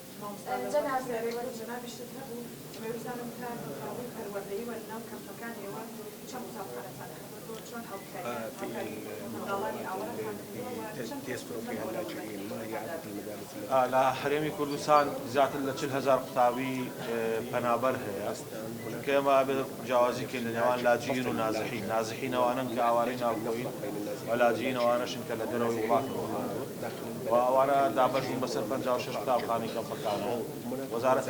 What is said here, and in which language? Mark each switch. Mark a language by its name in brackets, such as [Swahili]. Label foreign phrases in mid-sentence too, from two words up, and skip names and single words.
[Arabic] في المناطق يسكن فيها اللاجئين ما هي عدد المدارس لا حريمي [Central Kurdish] كردستان زیاتر لە 40,000 قوتابی پەنابەر هەیە کەمە جیاوازی کرد لە نێوان لاجئین و نازحین نازحینەوانن کە ئاوارەی ناوخۆیین و لاجئینەوانەشن کە لە دەرەوەی وڵاتەوە و ئەوانە دابەش بوون بەسەر 56 قوتابخانەی کەمپەکانەوە وەزارەتی